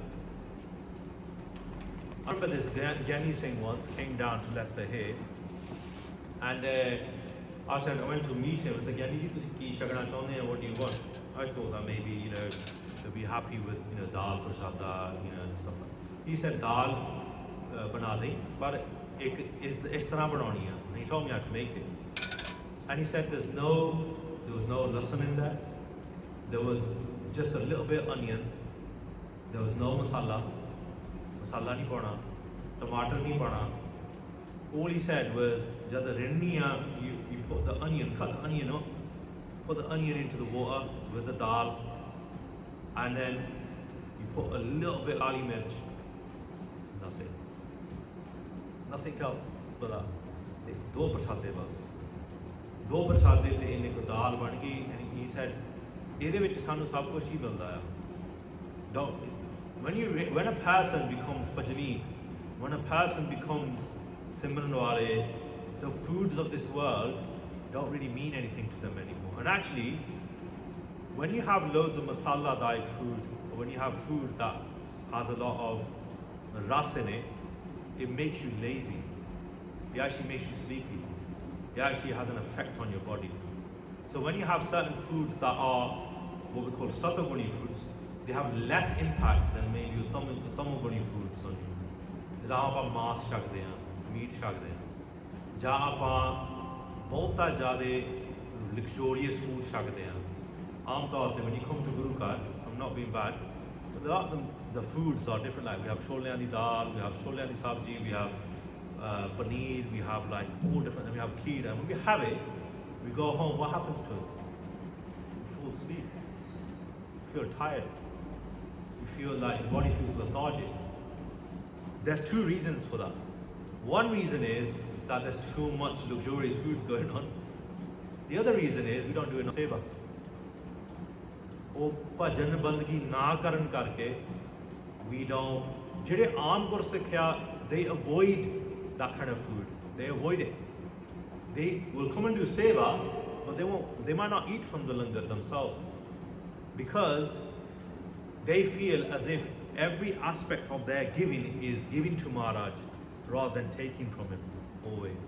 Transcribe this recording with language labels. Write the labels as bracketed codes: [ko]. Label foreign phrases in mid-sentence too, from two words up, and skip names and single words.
[en] I remember this Jani Singh once came down to Leicester here, and I went to meet him. I said, Jani, what do you want? I thought that maybe, they'll be happy with, [pa] ਦਾਲ, ਪ੍ਰਸ਼ਾਦਾ, [en] and stuff like that. He said, [pa] ਦਾਲ, ਬਣਾ ਦੇ, but ਇਸ ਤਰ੍ਹਾਂ ਬਣਾਨੀ ਹੈ. [en] And he told me how to make it. And he said there was no lasan in there. There was just a little bit of onion. There was no masala. [pa] ਮਸਾਲਾ ਨਹੀਂ ਪਾਣਾ. Tomato nahi pana. [en] All he said was, [pa] ਜਦ ਰਿੰਨ੍ਹਿਆ, [en] you put the onion, cut the onion up, put the onion into the water with the dal, and then you put a little bit of [pa] ਕਾਲੀ ਮਿਰਚ. [en] That's it. Nothing else but that. [pa] ਦੋ ਪ੍ਰਸ਼ਾਦੇ ਬਸ। ਦੋ ਪ੍ਰਸ਼ਾਦੇ ਤੇ ਇੰਨੇ ਕੁ ਦਾਲ ਬਣ ਗਈ, [en] and he said, [pa] "ਇਹਦੇ ਵਿੱਚ ਸਾਨੂੰ ਸਭ ਕੁਝ ਹੀ ਮਿਲਦਾ ਹੈ." [en] Don't. When a person becomes bhajani, when a person becomes [pa] ਸਿਮਰਨ ਵਾਲੇ, [en] the foods of this world don't really mean anything to them anymore. And actually, when you have loads of masala diet food, or when you have food that has a lot of ras in it, it makes you lazy. It actually makes you sleepy. it actually has an effect on your body. So when you have certain foods that are what we call satoguni foods, they have less impact than maybe tamoguni foods on you. [pa] ਜਿੱਦਾਂ ਆਪਾਂ ਮਾਸ ਛਕਦੇ ਹਾਂ, ਮੀਟ ਛਕਦੇ ਹਾਂ, ਜਾਂ ਆਪਾਂ ਬਹੁਤਾ ਜ਼ਿਆਦਾ [en] luxurious food [pa] ਛਕਦੇ ਹਾਂ। ਆਮ ਤੌਰ ਤੇ [en] when you come to Guru Ghar, I'm not being bad, but the foods are different. Like we have [pa] ਛੋਲਿਆਂ ਦੀ ਦਾਲ, [en] we have [pa] ਛੋਲਿਆਂ ਦੀ [en] sabji, we have paneer, we have like all different, and we have kheer. And when we have it, we go home, what happens to us? We fall asleep. You feel tired. You feel like your body feels lethargic. There's two reasons for that. One reason is that there's too much luxurious foods going on. The other reason is we don't do enough seva. [pa] ਉਹ ਭਜਨ ਬੰਦਗੀ ਨਾ ਕਰਨ ਕਰਕੇ [en] we don't, [pa] ਜਿਹੜੇ ਆਮ ਗੁਰਸਿੱਖਿਆ, [en] they avoid that kind of food. They avoid it. They will come and do seva, but they might not eat from the langar themselves, because they feel as if every aspect of their giving is giving to Maharaj rather than taking from him always.